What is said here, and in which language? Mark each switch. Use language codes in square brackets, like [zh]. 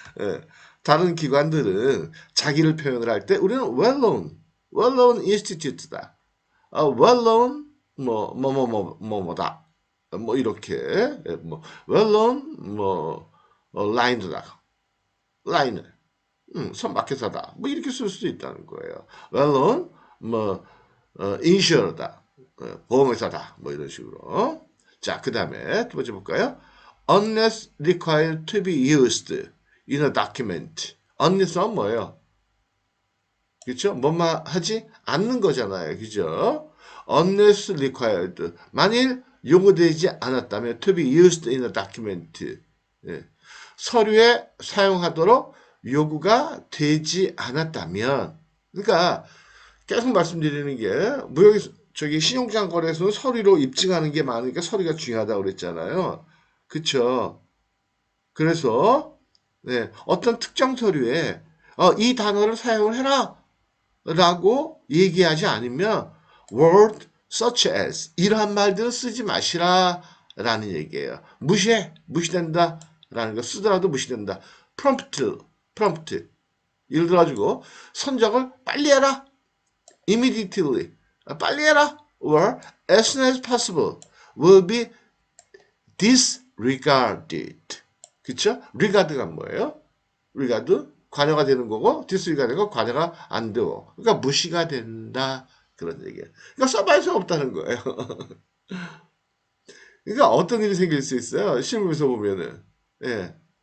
[ko] 예, 다른 기관들은 자기를 표현을 할 때 우리는 [en] well-known institute [ko] 다. well-known 뭐다. 뭐 이렇게 뭐 [en] well known [ko] 뭐 라인이다. 라인을 선박회사다. 뭐 이렇게 쓸 수도 있다는 거예요. [en] well known 뭐 insured다. [ko] 보험회사다. 뭐 이런 식으로. 자, 그 다음에 두 번째 볼까요? [en] unless required to be used in a document. [ko] unless는 뭐예요? 그렇죠? 뭐만 하지 않는 거잖아요. 그죠? [en] unless required. [ko] 만일 요구되지 않았다면 [en] to be used in a document. [ko] 예. 서류에 사용하도록 요구가 되지 않았다면 그러니까 계속 말씀드리는 게 무역 저기 신용장 거래소는 서류로 입증하는 게 많으니까 서류가 중요하다고 그랬잖아요. 그쵸? 그래서 네, 어떤 특정 서류에 이 단어를 사용을 해라 라고 얘기하지 않으면 [en] word such as [ko] 이러한 말들은 쓰지 마시라 라는 얘기예요. 무시된다 라는 거 쓰더라도 무시된다. [en] prompt [ko] 예를 들어가지고 선적을 빨리 해라 [en] immediately [ko] 빨리 해라 [en] or as soon as possible will be disregarded. [ko] 그쵸? regard가 뭐예요? regard 관여가 되는 거고 disregard가 관여가 안 되고 그러니까 무시가 된다 그런 얘기예요. 그러니까 써봐야 소용없다는 거예요. 그러니까 어떤 일이 생길 수 있어요. 실무에서 보면은 예.